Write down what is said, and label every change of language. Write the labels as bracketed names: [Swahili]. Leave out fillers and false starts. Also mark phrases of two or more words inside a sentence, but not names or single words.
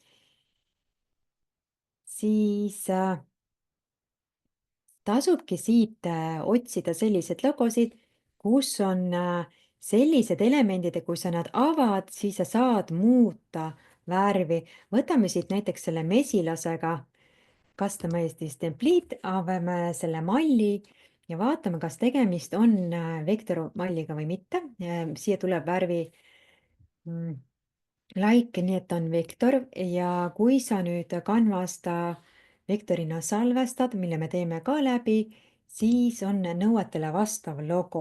[Estonian] Siis tasubki siit otsida sellised logosid, kus on sellised elemendid, et kui sa nad avad, siis sa saad muuta värvi. Võtame siit näiteks selle mesilasega. [English] Customize this template, [Estonian] avame selle malli ja vaatame, kas tegemist on vektormalliga või mitte. Siia tuleb värvi like, nii et ta on vektor ja kui sa nüüd Canvast vektorina salvestad, mille me teeme ka läbi, siis on nõuetele vastav logo.